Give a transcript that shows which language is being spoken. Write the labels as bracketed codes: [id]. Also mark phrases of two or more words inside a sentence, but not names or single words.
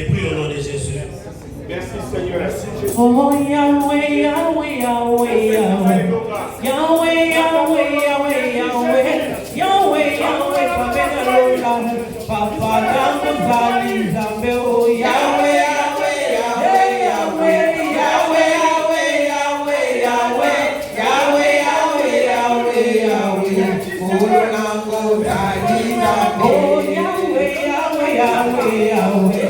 [fr] Prie au nom de Jésus. Merci Seigneur. Merci Jésus. Oh Yahweh, Yahweh, Yahweh, Yahweh. Yahweh, Yahweh, Yahweh, Yahweh. Yahweh, Yahweh, [ln] Papa Yango Zali Zambe, oh Yahweh, Yahweh, Yahweh, Yahweh, Yahweh, Yahweh, Yahweh, Yahweh, Yahweh, Yahweh, Yahweh, oh Nango Zali Zambe, oh Yahweh, Yahweh, Yahweh, Yahweh.